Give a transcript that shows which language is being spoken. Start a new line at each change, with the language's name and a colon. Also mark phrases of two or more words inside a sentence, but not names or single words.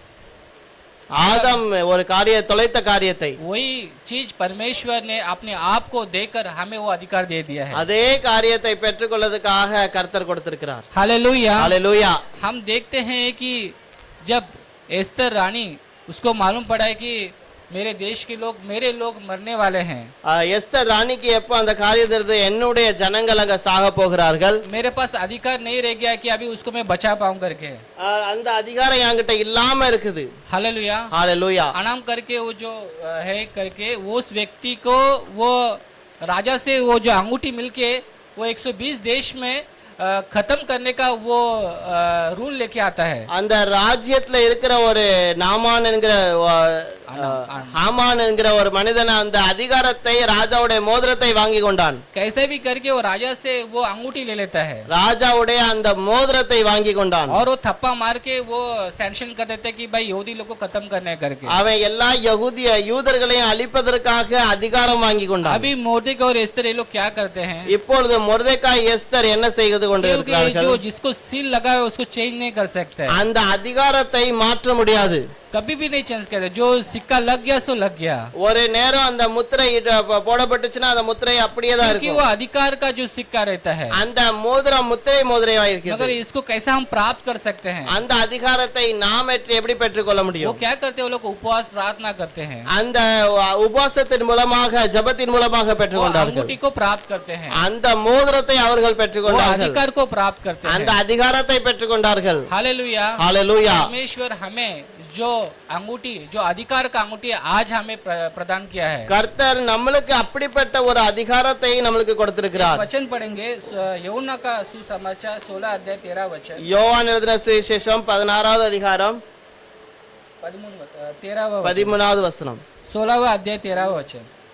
Tamil: ஆதம் ஒரு தொலைத்த காரியத்தை
Hindi: वही चीज परमेश्वर ने अपने आप को देकर हमें वो अधिकार दे दिया है।
Tamil: அதே காரியத்தை பெற்றுக்கொள்வதற்காக கர்த்தர் கொடுத்திருக்கிறார்.
Hindi: हालेलुया। हालेलुया। हम देखते हैं कि जब एस्तर रानी उसको मालूम पड़ा है कि मेरे लोग मरने वाले हैं,
Tamil: எஸ்தர் ராணிக்கு எப்போ அந்த காரியம் தெரிஞ்சு என்னுடைய ஜனங்கள் அங்க சாக போகிறார்கள்,
Hindi: मेरे पास अधिकार नहीं रह गया कि अभी उसको मैं बचा पाऊं करके,
Tamil: அந்த அதிகாரம் என்கிட்ட இல்லாம இருக்குது.
Hindi: हालेलुया। हालेलुया। अनाम करके वो जो है करके उस व्यक्ति को वो राजा से वो जो अंगूठी मिलके वो 120 देश में खत्म करने का वो रूल लेके आता है।
Tamil: அந்த ராஜ்யத்துல இருக்கிற ஒரு நாமான் என்கிற ஹாமான் என்கிற ஒரு மனிதன் அந்த அதிகாரத்தை ராஜாவுடைய மோதிரத்தை வாங்கி கொண்டான்.
Hindi: कैसे भी करके वो राजा से वो अंगूठी ले लेता है,
Tamil: ராஜாவுடைய அந்த மோதிரத்தை வாங்கி கொண்டான்.
Hindi: और वो थप्पा मार के वो सैंक्शन कर देते कि भाई यहूदी लोग को खत्म करने करके।
Tamil: அவன் எல்லா யூதர்களையும் அழிப்பதற்காக அதிகாரம் வாங்கி கொண்டான்.
Hindi: अभी मोर्देकाई और एस्तर ये लोग क्या करते हैं,
Tamil: இப்பொழுது மொர்தெகாய் எஸ்தர் என்ன செய்து கொண்டிருக்கிறார்கள்,
Hindi: जो जिसको सील लगा है उसको चेंज नहीं कर सकते,
Tamil: அந்த அதிகாரத்தை மாற்ற முடியாது,
Hindi: कभी भी नहीं चेंज करते, जो सिक्का लग गया सो लग गया।
Tamil: ஒரு நேரம் அந்த முத்திரை போடப்பட்டுச்சுன்னா அந்த முத்திரை அப்படியே தான்
Hindi: क्योंकि
Tamil: இருக்கும்.
Hindi: वो अधिकार का जो सिक्का रहता है,
Tamil: அந்த மோதிரம் முத்திரையா இருக்கிறது.
Hindi: मगर इसको कैसे हम प्राप्त कर सकते हैं,
Tamil: அந்த அதிகாரத்தை நாம் எப்படி பெற்றுக்கொள்ள
Hindi: वो
Tamil: முடியும்?
Hindi: क्या करते हैं, वो लोग उपवास प्रार्थना करते हैं,
Tamil: அந்த உபவாசத்தின் மூலமாக ஜெபத்தின் மூலமாக
Hindi: वो
Tamil: பெற்றுக்கொண்டார்கள்.
Hindi: अंगूठी को प्राप्त करते हैं,
Tamil: அந்த மோதிரத்தை அவர்கள்
Hindi: वो
Tamil: பெற்றுக்கொண்டார்கள்,
Hindi: अधिकार को प्राप्त करते
Tamil: அந்த
Hindi: हैं।
Tamil: அதிகாரத்தை பெற்றுக்கொண்டார்கள்.
Hindi: हालेलुया। हालेलुया। परमेश्वर हमें जो अंगूठी, जो अधिकार का अंगूठी आज हमें प्रदान किया है,
Tamil: கர்த்தர் நம்மளுக்கு அப்படிப்பட்ட ஒரு அதிகாரத்தை நம்மளுக்கு கொடுத்திருக்கிறார்.
Hindi: वचन पढ़ेंगे यूहन्ना का सुसमाचार 16 अध्याय 13 वचन,
Tamil: யோவான் எழுதின சுவிசேஷம் 16வது அதிகாரம் 13வது வசனம்,
Hindi: 16वां अध्याय 13वां वचन।